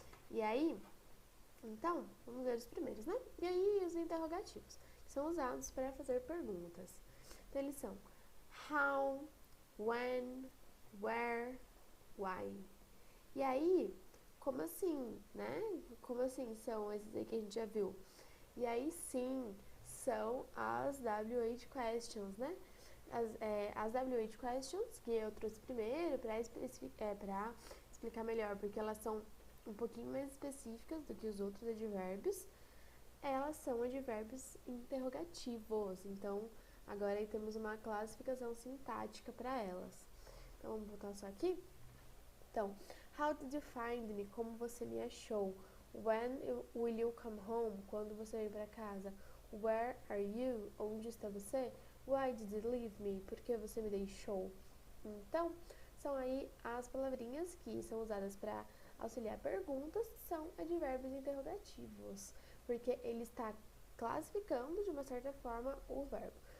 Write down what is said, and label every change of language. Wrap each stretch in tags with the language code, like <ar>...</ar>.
<pt>E aí, então, vamos ver os primeiros, né? E aí, os interrogativos, que são usados para fazer perguntas. Então, eles são</pt> <en>how, when, where, why.</en> <pt>E aí, como assim, né? Como assim são esses aí que a gente já viu? E aí, sim, são as WH questions, né? As WH questions, que eu trouxe primeiro para explicar melhor, porque elas são um pouquinho mais específicas do que os outros advérbios. Elas são advérbios interrogativos, então agora aí temos uma classificação sintática para elas. Então vamos voltar só aqui. Então,</pt> <en>how did you find me?</en> <pt>Como você me achou?</pt> <en>When will you come home?</en> <pt>Quando você vem para casa?</pt> <en>Where are you?</en> <pt>Onde está você?</pt> <en>Why did you leave me?</en> <pt>Por que você me deixou? Então, são aí as palavrinhas que são usadas para auxiliar perguntas, são advérbios interrogativos, porque ele está classificando de uma certa forma o verbo.</pt>